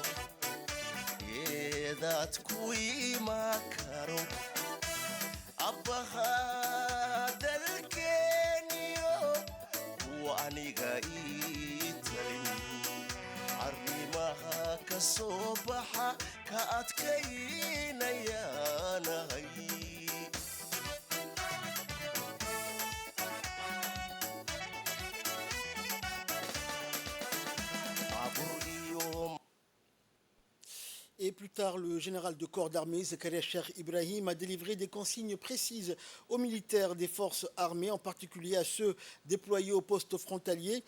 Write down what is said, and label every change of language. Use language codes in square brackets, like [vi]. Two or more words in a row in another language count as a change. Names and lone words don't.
[so] dadku ima karo abbaha dalkeeniyo kuwa aniga ii talin arrimaha ka soo baxa ka adkaynayaanahay [fr] Et plus tard, le général de corps d'armée, Zekaria Cheikh Ibrahim, a délivré des consignes précises aux militaires des forces armées, en particulier à ceux déployés aux postes frontaliers.